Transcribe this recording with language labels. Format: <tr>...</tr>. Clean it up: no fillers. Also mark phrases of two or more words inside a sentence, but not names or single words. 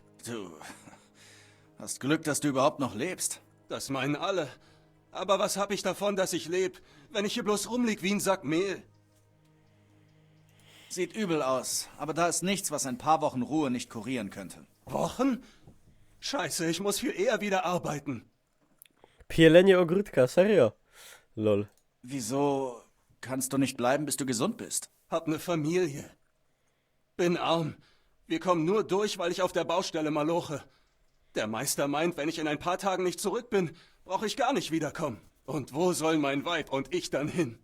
<de>Du hast Glück, dass du überhaupt noch lebst. Das meinen alle. Aber was hab ich davon, dass ich lebe, wenn ich hier bloß rumlieg wie ein Sack Mehl? Sieht übel aus, aber da ist nichts, was ein paar Wochen Ruhe nicht kurieren könnte. Wochen? Scheiße, ich muss viel eher wieder arbeiten.</de> <pl>Pielenie ogródka, serio. Lol.</pl> <de>Wieso kannst du nicht bleiben, bis du gesund bist? Hab ne Familie. Bin arm. Wir kommen nur durch, weil ich auf der Baustelle maloche. Der Meister meint, wenn ich in ein paar Tagen nicht zurück bin, brauche ich gar nicht wiederkommen. Und wo sollen mein Weib und ich dann hin?</de>